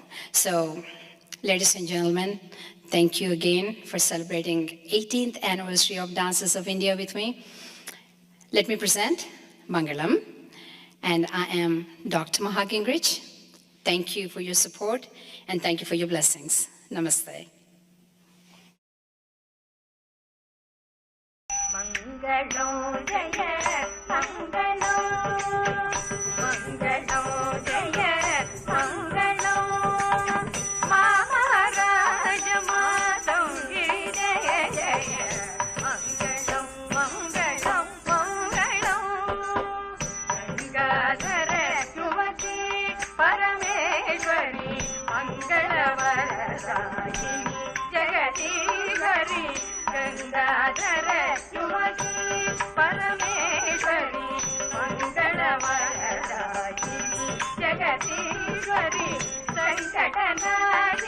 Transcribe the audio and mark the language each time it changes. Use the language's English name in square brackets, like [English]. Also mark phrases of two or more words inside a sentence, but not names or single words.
[English] So, ladies and gentlemen, thank you again for celebrating 18th anniversary of Dances of India with me. Let me present Mangalam, and I am Dr. Maha Gingrich. Thank you for your support, and thank you for your blessings. Namaste. [Sanskrit] मङ्गलं जय, मङ्गलं, मङ्गलं जय, मङ्गलं, महाराज मातङ्गी जय जय, मङ्गलं, मङ्गलं, मङ्गलं, गङ्गाधर सुमति परमेश्वरी, मङ्गलवर्धयिनी जगदीश्वरी, गङ्गाधर सुमति परमेश्वरी, मङ्गलवर्धयिनी जगदीश्वरी, सङ्कटन